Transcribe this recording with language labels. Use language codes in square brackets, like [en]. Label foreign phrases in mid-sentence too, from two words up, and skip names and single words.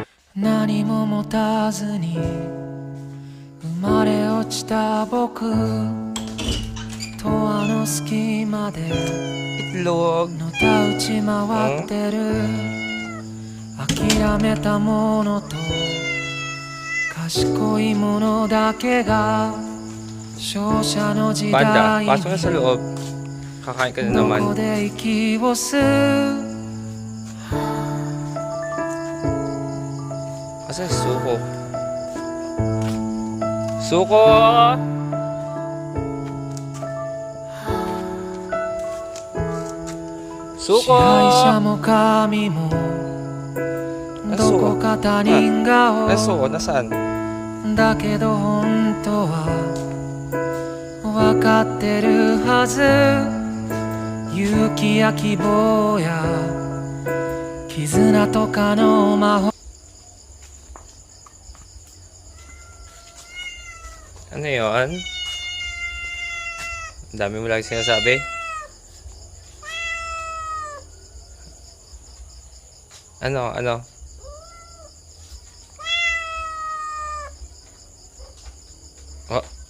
[ja] 何も持たずに生まれ落ちた僕とあの隙間で [tl] Itlog. [ja] のたうち回ってる諦めたものと賢いものだけが勝者の時 [tl] Panda, [ja] 代 [tl] pasok ka sa [ja] に [tl] loob. Kakain ka na [ja] ど [tl] naman. [ja] こで息を吸う [tl] Asan si Suko? Suko! Suko! [ja] 支配者も神もどこか他人 [tl] Suko, [ja] 顔 [tl] nasaan? [ja] だけど本当は分かってるはず勇気や希望や絆とかの魔法 [tl] Ano yun? Ang dami mo lagi sinasabi. Ano? Ano? Oh.